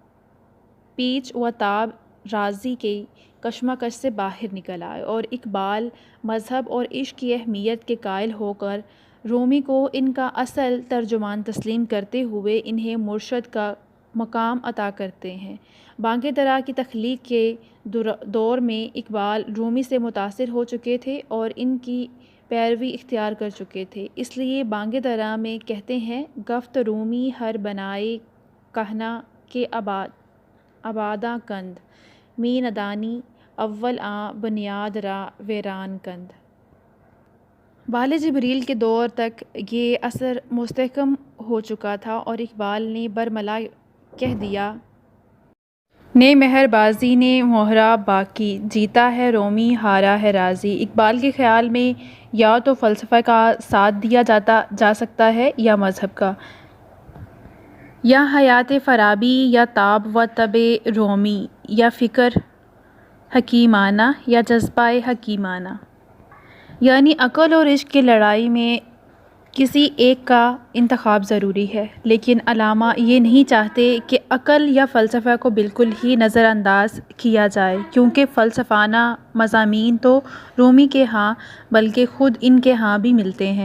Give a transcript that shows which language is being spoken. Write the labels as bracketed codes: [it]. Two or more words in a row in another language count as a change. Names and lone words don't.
[ur] پیچ و تاب رازی کی کشمکش سے باہر نکل آئے، اور اقبال مذہب اور عشق کی اہمیت کے قائل ہو کر رومی کو ان کا اصل ترجمان تسلیم کرتے ہوئے انہیں مرشد کا مقام عطا کرتے ہیں۔ بانگ درا کی تخلیق کے دور میں اقبال رومی سے متاثر ہو چکے تھے اور ان کی پیروی اختیار کر چکے تھے، اس لیے بانگ درا میں کہتے ہیں، [fa] گفت رومی ہر بنائے کہنا کہ آباداں کند، می ندانی اول آں بنیاد را ویران کند۔ [ur] بال جبریل کے دور تک یہ اثر مستحکم ہو چکا تھا اور اقبال نے برملا کہہ دیا، نے مہر بازی نے مہرہ باقی، جیتا ہے رومی ہارا ہے رازی۔ اقبال کے خیال میں یا تو فلسفہ کا ساتھ دیا جا سکتا ہے یا مذہب کا، یا حیات فارابی یا تاب و طبع رومی، یا فکر حکیمانہ یا جذبہ حکیمانہ، یعنی عقل اور عشق کی لڑائی میں کسی ایک کا انتخاب ضروری ہے۔ لیکن علامہ یہ نہیں چاہتے کہ عقل یا فلسفہ کو بالکل ہی نظر انداز کیا جائے، کیونکہ فلسفانہ مضامین تو رومی کے ہاں بلکہ خود ان کے ہاں بھی ملتے ہیں۔